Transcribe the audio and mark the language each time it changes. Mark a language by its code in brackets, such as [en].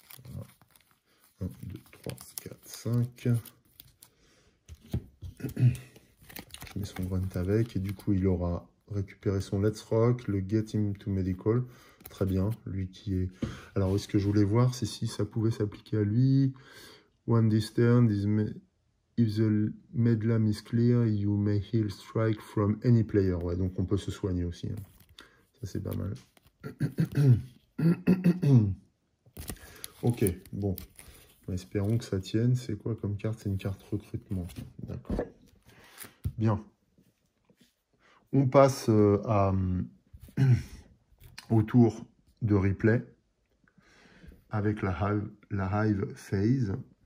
[fr] Voilà. 1, 2, 3, 4, 5. Je mets son grunt avec. Et du coup, il aura récupéré son Let's Rock, le Get Him to Medical. Très bien, lui qui est... Alors, ce que je voulais voir, c'est si ça pouvait s'appliquer à lui. [en] One this turn, if the medlam is clear, you may heal strike from any player. [fr] Ouais, donc on peut se soigner aussi. Hein. Ça, c'est pas mal. Ok, bon. Espérons que ça tienne. C'est quoi comme carte? C'est une carte recrutement. D'accord. Bien. On passe au tour de replay avec la Hive Phase.